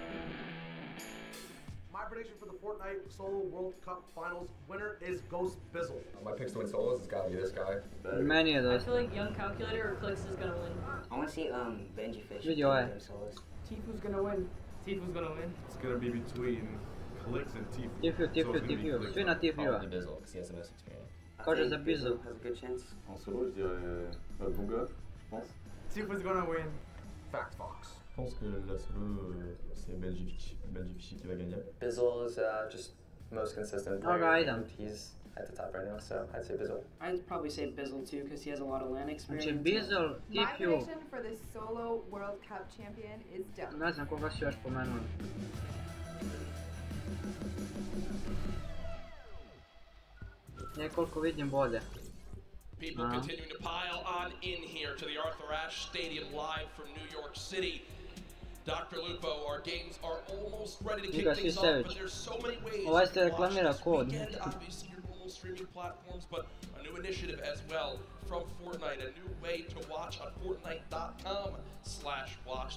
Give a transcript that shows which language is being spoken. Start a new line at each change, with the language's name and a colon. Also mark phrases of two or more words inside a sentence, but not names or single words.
English: My prediction for the Fortnite Solo World Cup Finals winner is Ghost Bizzle. My picks to win solos has got to be this guy. Many of those. I feel like Young Calculator or Clicks is gonna win. I want to see Benji Fish. Video eye. Tifu's gonna win. Tifu's gonna win. It's gonna be between Clicks and Tifu.
Serbian: Tifu. Svi na Tifu-a. Kaže za Bizzle.
English: Has a good chance.
French: En solo, je dirais Bunga, je pense.
English: Tifu's gonna win. Fact Fox.
French: Je pense que la solo, c'est Benji Fishy qui va gagner.
English: Bizzle is just most consistent player. And he's at the top right now, so I'd say Bizzle. I'd probably say Bizzle too, because he has a lot of LAN experience. Bizzle, My prediction for the Solo World Cup champion is Dunk.
Serbian: Ne znam koga si još pomenuo. Nekoliko vidim bolje.
English: People continuing to pile on in here to the Arthur Ashe Stadium live from New York City. Dr. Lupo, our games are almost ready to kick things off, but there's so many ways to watch this weekend. Obviously, your normal streaming platforms, but a new initiative as well from Fortnite, a new way to watch on Fortnite.com/watch.